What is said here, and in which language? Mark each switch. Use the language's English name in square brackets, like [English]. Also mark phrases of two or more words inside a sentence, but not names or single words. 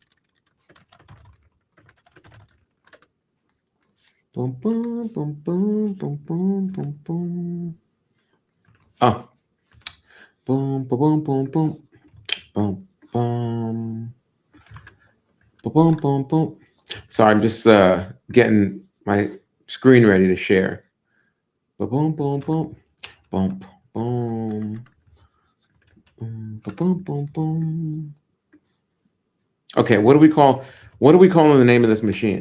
[English] Boom boom boom boom boom boom boom boom. Oh. Boom boom boom boom boom boom. Boom boom boom. Sorry, I'm just getting my screen ready to share. Boom boom boom boom boom boom boom boom boom. Okay, what do we call the name of this machine?